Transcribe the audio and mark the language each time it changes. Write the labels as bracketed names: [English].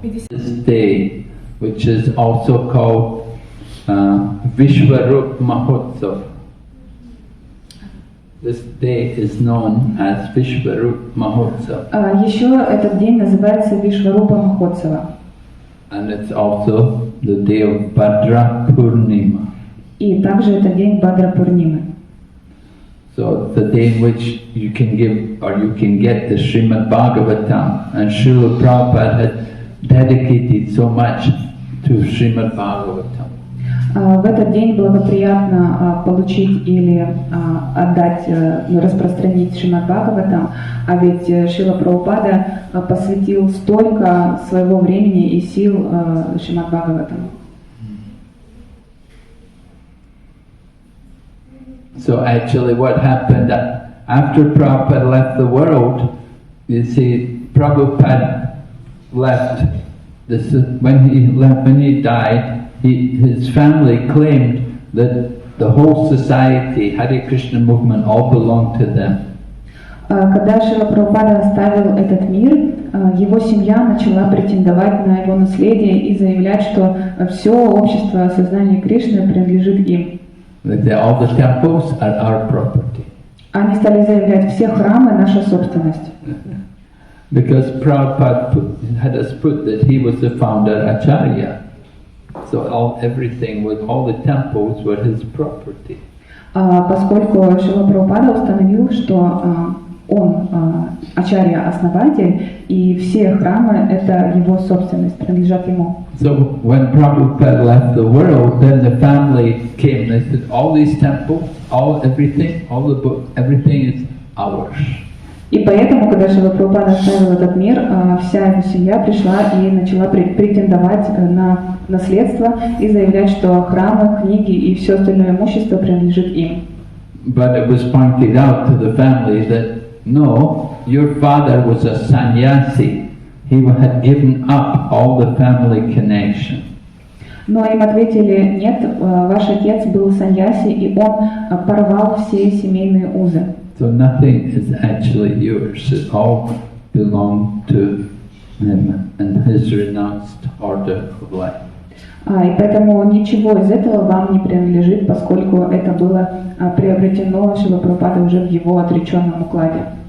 [English] This day, which is also called Vishwarup Mahotsav. This day is known as Vishwarup Mahotsav. [Russian] Еще этот день называется Вишварупа Махотсава. [English] And it's also the day of Bhadra Purnima. [Russian] И также это день Бхадра Пурнимы. [English] So it's the day in which you can give or you can get the Srimad Bhagavatam. And Srila Prabhupada had dedicated so much to Srimad Bhagavatam. [Russian] В этот день благоприятно получить или отдать, распространить Шримад Бхагаватам, а ведь Шрила Прабхупада посвятил столько своего времени и сил Шримад Бхагаватам. [English] So actually what happened after Prabhupada left the world, you see, Prabhupada left, when he died, his family claimed that the whole society, Hare Krishna movement, all belonged to them. [Russian] Когда Шрила Прабхупада оставил этот мир, его семья начала претендовать на его наследие и заявлять, что все общество сознания Кришны принадлежит им. [English] All the temples are our property. [Russian] Они стали заявлять, все храмы наша собственность. [English] Because Prabhupada had us put that he was the founder Acharya. So everything with all the temples were his property. [Russian] Поскольку Шрила Прабхупада установил, что он Ачарья основатель, и все храмы это его собственность, принадлежат ему. [English] So when Prabhupada left the world, then the family came. They said, all these temples, everything, all the books, everything is ours. [Russian] И поэтому, когда Шрила Прабхупада оставил этот мир, вся его семья пришла и начала претендовать на наследство и заявлять, что храмы, книги и все остальное имущество принадлежит им. [English] But it was pointed out to the family that no, your father was a sannyasi. He had given up all the family connection. [Russian] Но им ответили, нет, ваш отец был саньяси, и он порвал все семейные узы. [English] So nothing is actually yours. It all belonged to him and his renounced order of life. [Russian] И поэтому ничего из этого вам не принадлежит, поскольку это было приобретено Шрила Прабхупадой уже в его отреченном укладе.